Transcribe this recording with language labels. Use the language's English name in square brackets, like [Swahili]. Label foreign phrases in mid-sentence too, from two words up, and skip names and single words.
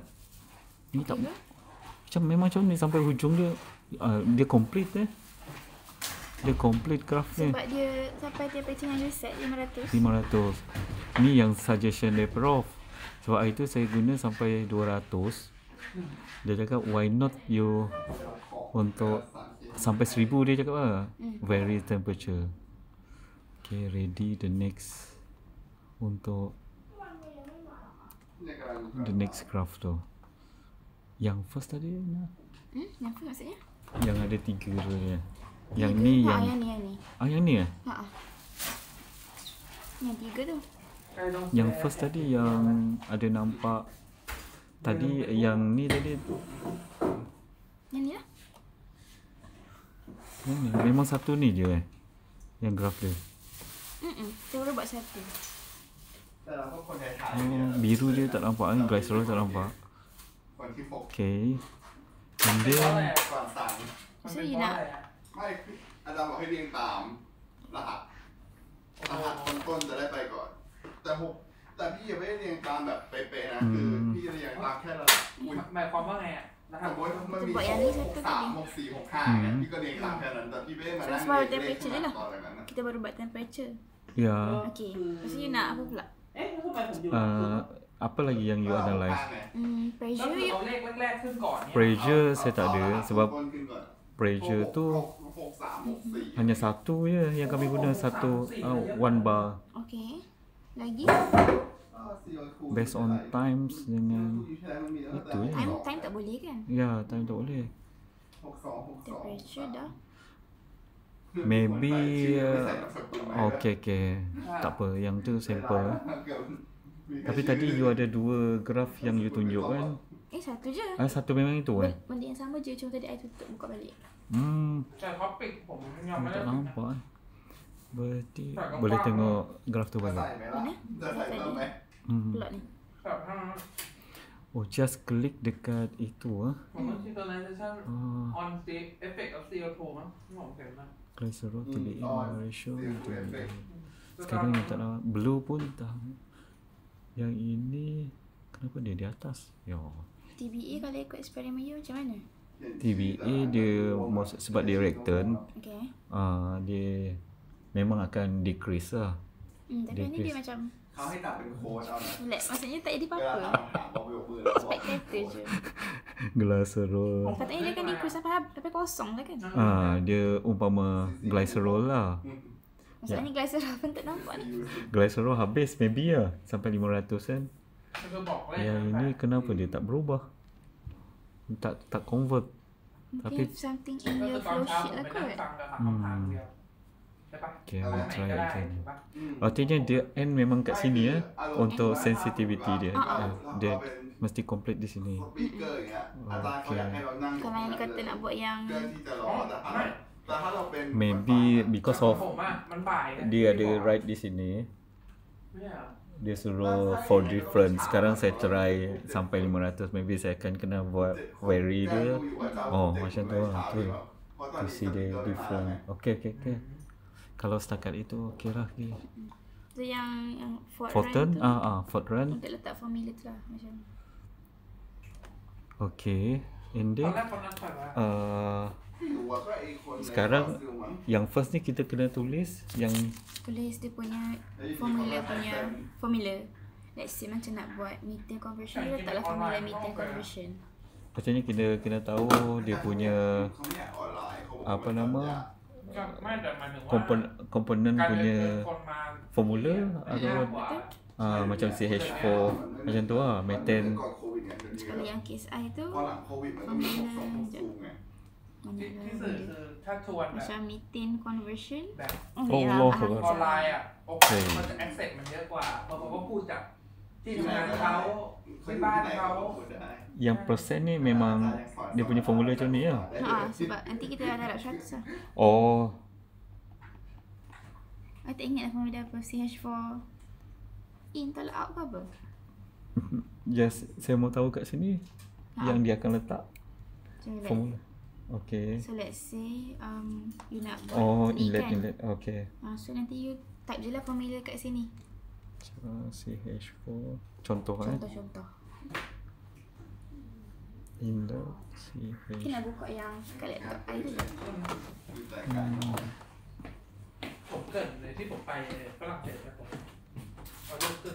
[Malay] Ni tak macam, memang macam ni sampai hujung dia dia complete dia [English] complete graph [Malay] ni. Sebab dia sampai temperature yang you set 500. 500. Ni yang suggestion dari prof. Sebab hari tu saya guna sampai 200. Dia cakap [English] why not you [Malay] untuk sampai 1000 dia cakap lah. [English] Vary temperature. Okay, ready the next untuk the next graph tu. [Malay] Yang first tadi nah. Yang apa maksudnya? Yang ada 3 tu dia. Yang ni yang yang ni. yang ni Yang 3 tu. Yang first tadi yang ada nampak tadi, yang ni tadi Yang ni lah. yang ni memang satu ni je yang graf dia. Saya baru buat satu. Biru dia tak nampak ni, glycerol tak nampak. [English] Okay. And then [Thai] ก่อนสั่ง So you nak ไม่อาจารย์บอกให้เรียงตามรหัสต้นๆจะได้ไปก่อน แต่พี่ยังไม่ได้เรียงตามแบบเป๊ะๆนะคือพี่จะเรียงตามแค่ระดับ หมายความว่าไงอ่ะนะค ส รับ มมติมันมี6 3 6 4 6 5เนี่ยพี่ก็เรียงตามแค่นั้นแต่พี่ไม่ได้มานั่งเรียงเลขข้างหลังตอนอะไรนั้นนะ [Malay] kita baru buat temperature. ya, Okay. Lepas tu you nak apa pula? [Thai] เอ๊ะแล้วทำไมผมอยู่ [Malay] apa lagi yang you analyse? [Thai] ก็ [Malay] Pressure [Thai] คือ [Malay] you. [Thai] เอาเลขแรกๆขึ้นก่อนเนี่ย [Malay] Pressure saya tak ada sebab [Thai] ต้นขึ้นก่อน [Malay] pressure tu [Thai] 6 3 6 4 [Malay] hanya satu je yang kami guna, satu [English] one bar. [Malay] Okay. Lagi? Based on times dengan itu je. Time tak boleh kan? Ya, time tak boleh. Temperature dah. [English] Maybe okay. [Malay] Tak apa, yang tu sampel. Tapi tadi you ada 2 graf yang you tunjuk kan? Satu je. Satu memang itu kan? Benda yang sama je, cuma tadi I tutup buka balik. [Thai] แต่ท็อปิกผมยังไม่ได้ [Malay] Tak nampak. Berarti boleh tengok graf tu balik. [Thai] ใส่ไหมล่ะจะใส่เพิ่มไหม [Malay] Plot ni. [Thai] แต่ถ้า [Malay] Oh, just klik dekat itu [Thai] ผมว่า [English] synchronization on the effect of CO2 [Thai] มั้งที่ผมเห็นนะ [English] Glycerol to the ratio. CO2 effect. [Malay] Sekarang yang tak nampak. Blue pun tak. Yang ini kenapa dia di atas? Ya. TBA kalau ikut eksperimen you macam mana? TBA dia sebab dia reactant, Okay. dia memang akan decrease lah. Tapi ni dia macam [Thai] เขาให้ตัดเป็นโค้ดเอานะ [Malay] flat. Maksudnya tak jadi [Thai] เวลา [Malay] apa-apa. [Thai] ถามบอกไปยกมือแล้วบอก [Malay] Spectator je. Glycerol. Katanya dia akan decrease sampai kosong lah kan? Dia umpama glycerol lah. Maksudnya glycerol pun tak nampak ni. Glycerol habis maybe lah sampai 500 kan. [Thai] มันจะบอกเลข [Malay] Yang ini kenapa dia tak berubah? Tak convert. Mungkin Tapi- [English] something [Thai] ก็ [English] in [Thai] คื [English] your [Thai] อตอน [English] flow [Thai] เช้า [English] sheet [Thai] ผม [Malay] lah [Thai] ไปนั่ง [Malay] kot. [Thai] ฟังกับคำถามเดียวใช่ปะ [English] Okay, [Thai] เอา [English] we'll [Thai] ไหน [English] try [Thai] ก็ได้ [English] again. [Thai] ถูกปะ [Malay] Artinya dia end memang kat sini ya untuk [Thai] อารมณ์ [Malay] sensitivity dia. [Thai] เรา [Malay] Dia [Thai] เป็น [Malay] mesti complete di sini. [Thai] สปีกเกอร์อย่างเงี้ยอาจารย์เขาอยากให้เรานั่ง [Malay] Kalau yang ni kata nak buat yang [Thai] เพื่อที่จะรอแต่ถ้าเราเป็น [English] Maybe because [Thai] ขอ [English] of [Thai] งผมอ่ะมันบ่ายนะ [Malay] dia ada right di sini. [Thai] ไม่ใช่เหรอ [Malay] Dia suruh [English] for difference. [Malay] Sekarang saya try sampai 500. Maybe saya akan kena buat vary dia. Oh, macam tu lah. Tu. [Thai] เพราะตอน [English] to [Thai] นี้ [English] see [Thai] ส [English] the [Thai] ติ๊กเกอร์ไม่มา [English] different. [Thai] ไง [English] Okay, okay, okay. [Malay] Kalau setakat itu okey lah. Okay. Tu yang Ford Fortune, Run tu Ford Run. untuk letak formula tu lah macam. [English] Okay. And [Thai] ตอน [English] then [Thai] แรกคนนั้นใส่ว่า ไม่รู้ว่าก็ไอ้คนใน [Malay] sekarang [Thai] คอสตูมมั้ง [Malay] yang first ni kita kena tulis yang Tulis dia punya Jadi formula dia punya akan- formula. [English] Let's say [Malay] macam nak buat [English] methane conversion, [Malay] dia letaklah formula [English] methane conversion. [Malay] macamnya kena tahu dia punya [Thai] เขาไม่อยากออนไลน์เขาบอก [Malay] apa nama [Thai] ก็ไม่แต่หมายถึงว่า [Malay] komponen [Thai] การเรียน [Malay] punya [Thai] เชิญคนมา [Malay] formula [Thai] ยาก [Malay] atau [Thai] กว่า [Malay] macam CH4 macam tu lah [Thai] มัน [Malay] methane [Thai] ก่อนโควิดไงเดี๋ยวนี้ [Malay] Kalau yang case I tu [Thai] พอหลังโควิดมันก็มีพวกสองพวกซูมไง ที่ [Malay] mana [Thai] สื่อ [Malay] dia? [Thai] คือถ้าชวนแบบ [Malay] Macam [English] methane conversion. [Thai] แบบ [Malay] Oh, ya, Allah faham. [Thai] ออนไลน์อ่ะโอเคมันจะ access มันเยอะกว่าเพราะเขาก็พูดจากที่ทำงานเขาที่บ้านเขา [Malay] yang persen ni memang dia punya formula macam ni lah. Sebab nanti kita ada darab 100 lah. Oh, I tak ingat lah formula dia apa. CH4 in tolak out ke apa? yes, saya mau tahu kat sini yang dia akan letak Macam like, formula. Okay. [English] so let's say you [Malay] nak buat Oh, ni inlet kan. inlet. Okay. So nanti you type je lah formula kat sini. CH4 contoh kan. Contoh-contoh. Inlet Kita CH. nak buka yang kat laptop I tu je. [Thai] ผมเกรินเลยที่ผมไปฝรั่งเศสไปผมเขาเลือกขึ้น